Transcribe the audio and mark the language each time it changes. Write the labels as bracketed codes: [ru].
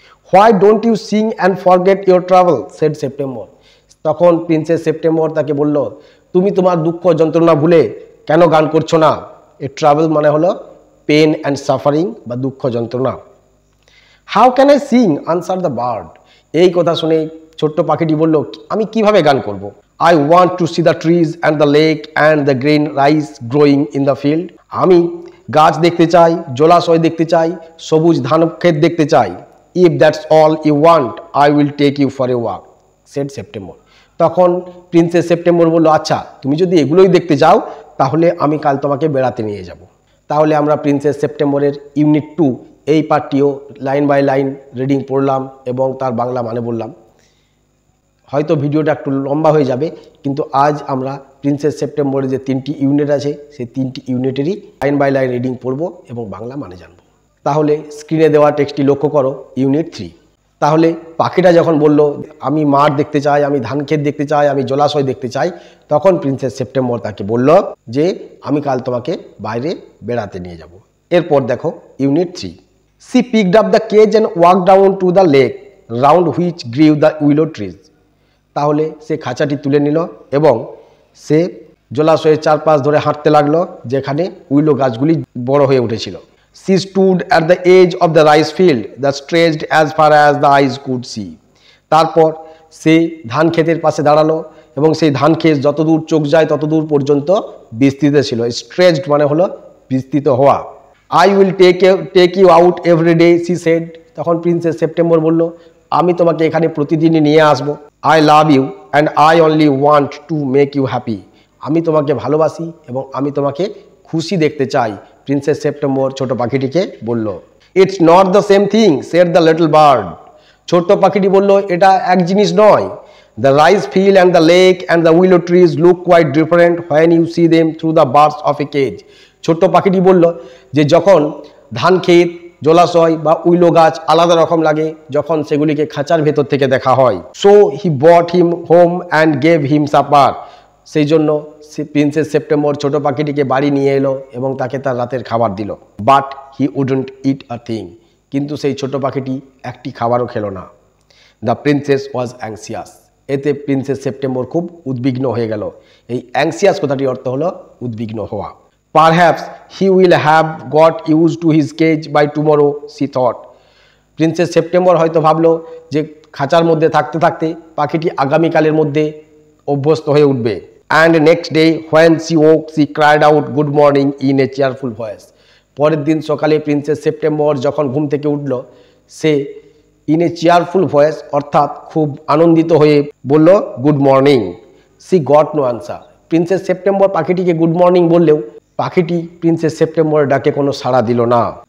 [en] why don't you sing and forget your travail said September, [bn] তখন princess September তাকে বলল, তুমি তোমার দুঃখ যন্ত্রণা ভুলে কেন গান করছো না। এ ট্রাভেল মানে হলো [en] pain and suffering [bn] বা দুঃখ যন্ত্রণা। [en] how can I sing answer the bird, [bn] এই কথা শুনে ছোট্ট পাখিটি বলল, আমি কিভাবে গান করব। [en] I want to see the trees and the lake and the green rice growing in the field. [bn] আমি গাছ দেখতে চাই, জলাশয় দেখতে চাই, সবুজ ধান ক্ষেত দেখতে চাই। [en] If that's all you want, I will take you for a walk, said September. [bn] তখন প্রিন্সেস সেপ্টেম্বর বলল, আচ্ছা তুমি যদি এগুলোই দেখতে চাও তাহলে আমি কাল তোমাকে বেড়াতে নিয়ে যাব। তাহলে আমরা প্রিন্সেস সেপ্টেম্বরের ইউনিট 2 এই পার্টটিও [en] line by line reading [bn] পড়লাম এবং তার বাংলা মানে বললাম। হয়তো ভিডিওটা একটু লম্বা হয়ে যাবে, কিন্তু আজ আমরা প্রিন্সেস সেপ্টেম্বরের যে 3টি ইউনিট আছে সেই 3টি ইউনিটেরই [en] line by line reading [bn] পড়ব এবং বাংলা মানে জানব। তাহলে স্ক্রিনে দেওয়া টেক্সটটি লক্ষ্য করো, ইউনিট 3। তাহলে পাখিটা যখন বলল আমি মাঠ দেখতে চাই, আমি ধান ক্ষেত দেখতে চাই, আমি জলাশয় দেখতে চাই, তখন প্রিন্সেস সেপ্টেম্বর তাকে বলল যে আমি কাল তোমাকে বাইরে বেড়াতে নিয়ে যাব। এরপর দেখো unit 3। [en] She picked up the cage and walk down to the lake round which grew the willow trees. [bn] তাহলে সে খাঁচাটি তুলে নিল এবং সে জলাশয়ের চারপাশ ধরে হাঁটতে লাগলো যেখানে উইলো গাছগুলি বড় হয়ে উঠেছিল। [en] She stood at the edge of the rice field that stretched as far as the eyes could see. [bn] তারপর সে ধান ক্ষেতের পাশে দাঁড়ালো এবং সেই ধান ক্ষেত যতদূর চোখ যায় ততদূর পর্যন্ত বিস্তৃত ছিল। স্ট্রেচড মানে হলো বিস্তৃত হওয়া। [en] I will take you out every day, she said. [bn] তখন প্রিন্সেস সেপ্টেম্বর বলল, আমি তোমাকে এখানে প্রতিদিনই নিয়ে আসবো। [en] I love you and I only want to make you happy. [bn] আমি তোমাকে ভালোবাসি এবং আমি তোমাকে খুশি দেখতে চাই, প্রিন্সেস সেপ্টেম্বর ছোট পাখিটিকে বলল। [en] It's not the same thing, said the little bird. [bn] ছোট্ট পাখিটি বলল, এটা এক জিনিস নয়। [en] The rice field and the lake and the willow trees look quite different when you see them through the bars of a cage. [bn] ছোট্ট পাখিটি বলল যে যখন ধান ক্ষেত, জলাশয় বা উইলো গাছ আলাদা রকম লাগে যখন সেগুলিকে খাঁচার ভেতর থেকে দেখা হয়। [en] So he brought him home and gave him supper. [bn] সেই জন্য প্রিন্সেস সেপ্টেম্বর ছোট পাখিটিকে বাড়ি নিয়ে এলো এবং তাকে তার রাতের খাবার দিল। [en] But he wouldn't eat a thing. [bn] কিন্তু সেই ছোট পাখিটি একটি খাবারও খেলো না। [en] The princess was anxious. [bn] এতে প্রিন্সেস সেপ্টেম্বর খুব উদ্বিগ্ন হয়ে গেল। এই অ্যাংসিয়াস কথাটির অর্থ হলো উদ্বিগ্ন হওয়া। [en] Perhaps he will have got used to his cage by tomorrow, she thought. [bn] Princess September হয়তো ভাবলো যে খাঁচার মধ্যে থাকতে থাকতে পাখিটি আগামীকালের মধ্যে অভ্যস্ত হয়ে উঠবে। [en] And next day when she woke, she cried out good morning in a cheerful voice. [bn] পরের দিন সকালে প্রিন্সেস সেপ্টেম্বর যখন ঘুম থেকে উঠল, say [en] in a cheerful voice [bn] অর্থাৎ খুব আনন্দিত হয়ে বলল good morning. [en] She got no answer. [bn] Princess September পাখিটিকে গুড মর্নিং বললেও পাখিটি প্রিন্সেস সেপ্টেম্বরের ডাকে কোনো সাড়া দিল না।